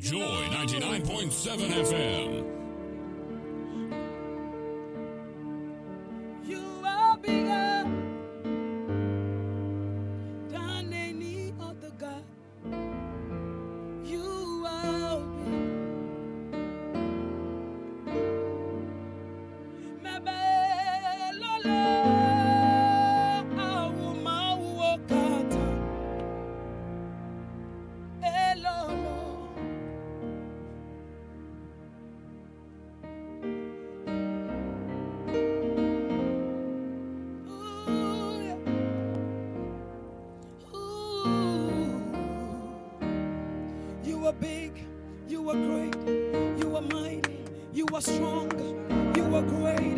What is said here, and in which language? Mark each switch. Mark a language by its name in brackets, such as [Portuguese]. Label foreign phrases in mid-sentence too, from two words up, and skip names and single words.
[English] Joy 99.7 FM. You are bigger than any other God. You are big. [Ewe] Mebelolo, awumawokata. Elolo. [English] Ooh, yeah. Ooh. You are big, you are great, you are mighty, you are strong, you are greater.